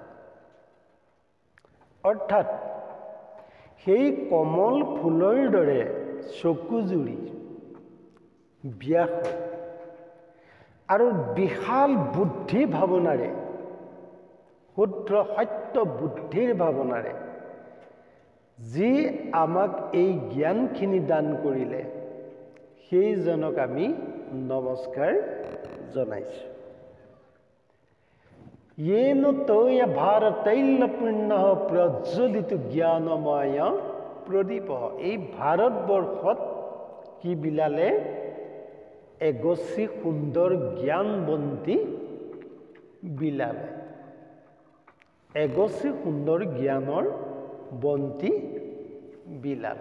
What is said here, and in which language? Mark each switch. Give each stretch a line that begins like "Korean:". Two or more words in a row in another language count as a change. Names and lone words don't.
Assamese: অৰ্থাৎ সেই কমল ফুলৰ দৰে চকুজুৰি ব্যাস আৰু বিশাল বুদ্ধি ভাৱনাৰে, শুদ্ধ সত্য বুদ্ধিৰ ভাৱনাৰে যি আমাক এই জ্ঞানখিনি দান কৰিলে, সেইজনক আমি নমস্কাৰ জনাইছোঁ।
Sanskrit: येन तोय भारतैलपूर्ण प्रज्वलित ज्ञानमय प्रदीप।
Assamese: এই ভাৰতবৰ্ষত কি বিলালে, এগছি সুন্দৰ জ্ঞানবন্তী বিলালে, এগছি সুন্দৰ জ্ঞানৰ বন্তি বিলালে।